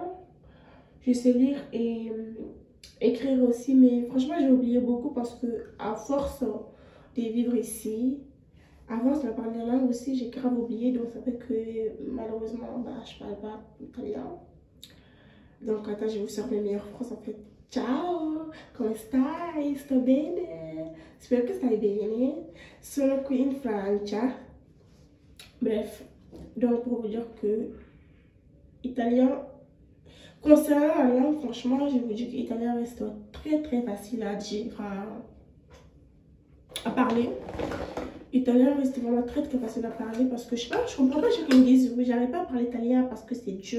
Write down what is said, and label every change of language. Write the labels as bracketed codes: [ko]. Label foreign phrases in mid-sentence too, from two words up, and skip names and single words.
[fr] Je sais lire et écrire aussi, mais franchement, j'ai oublié beaucoup parce que, à force de vivre ici, avant, je parlais la langue aussi, j'ai grave oublié, donc ça fait que malheureusement, je parle pas italien. Donc, attends, je vais vous faire mes meilleures phrases en fait. [it] Ciao, come stai? Sto bene? Spero che stai bene. Sono qui in Francia. [fr] Bref, donc pour vous dire que italien, concernant la langue, franchement, je vous dis que l'italien reste très facile à dire, à parler. Italien reste vraiment très facile à parler parce que je sais pas, je comprends pas ceux qui me disent oui, j'arrive pas à parler italien parce que c'est dur.